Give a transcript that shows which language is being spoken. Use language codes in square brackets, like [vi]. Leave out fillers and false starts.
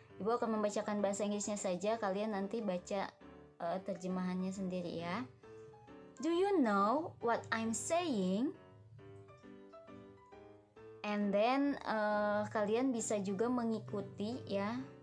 [id] Ibu akan membacakan bahasa Inggrisnya saja, kalian nanti baca terjemahannya sendiri ya. [en] Do you know what I'm saying? And then [id] kalian bisa juga mengikuti ya.